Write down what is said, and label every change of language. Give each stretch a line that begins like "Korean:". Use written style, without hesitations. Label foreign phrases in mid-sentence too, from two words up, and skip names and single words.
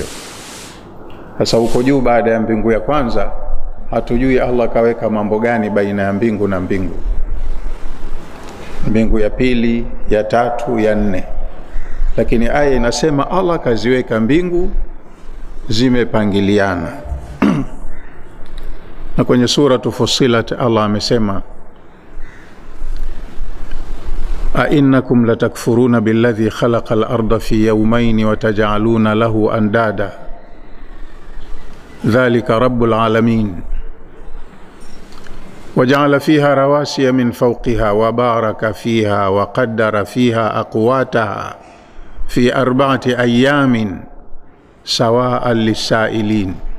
Swahili: Sasa huko juu baada ya mbingu ya kwanza hatujui Allah kaweka mambo gani baina ya mbingu na mbingu. Mbingu ya pili, ya tatu, ya nne. Lakini aya inasema Allah kaziweka mbingu zimepangiliana. Na kwenye sura Fussilat Allah amesema
Arabic: أئنكم لتكفرون بالذي خلق الأرض في يومين وتجعلون له أندادا ذلك رب العالمين وجعل فيها رواسي من فوقها وبارك فيها وقدر فيها أقواتها في 4 أيام سواء للسائلين